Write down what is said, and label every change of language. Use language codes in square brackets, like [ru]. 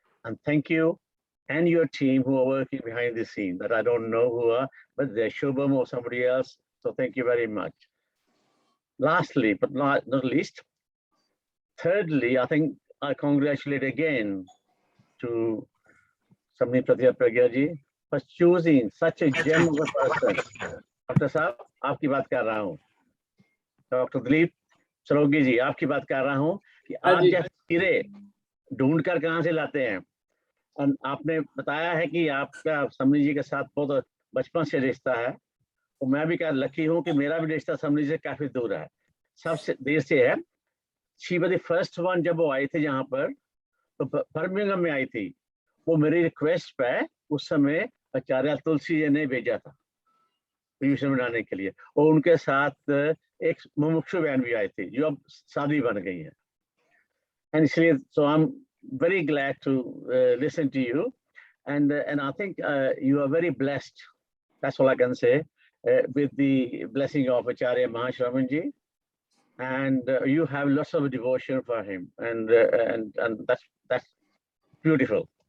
[en] And thank you and your team who are working behind the scene that I don't know who are, but they're Shubham or somebody else. So thank you very much. Lastly, but not least, thirdly, I think I congratulate again to Samani Pratibha Pragya ji for choosing such a gem of a person. Dr. [hi] Saab, आपकी बात कर रहा हूँ. [en] Dr. [hi] Dilip Saraogi ji, आपकी बात कर रहा हूँ कि आप जैसे हीरे ढूंढ कर कहाँ से लाते हैं. और आपने बताया है कि आपका समनी जी के साथ बहुत बचपन से रिश्ता है, और मैं भी लकी हूँ कि मेरा भी रिश्ता समनी से काफी दूर है, सबसे देर से है. [en] she was the first one, [hi] जब वो आई थी यहाँ पर तो बर्मिंघम में आई थी. वो मेरी रिक्वेस्ट पे उस समय आचार्य तुलसी जी ने भेजा था ट्यूशन बनाने के लिए, और उनके साथ एक मुमुक्षु बहन भी आई थी जो अब शादी बन गई है. एंड इसलिए [en] so I'm very glad to listen to you, and I think you are very blessed. That's all I can say, with the blessing of Acharya Mahashraman ji, and you have lots of devotion for him, and that's beautiful.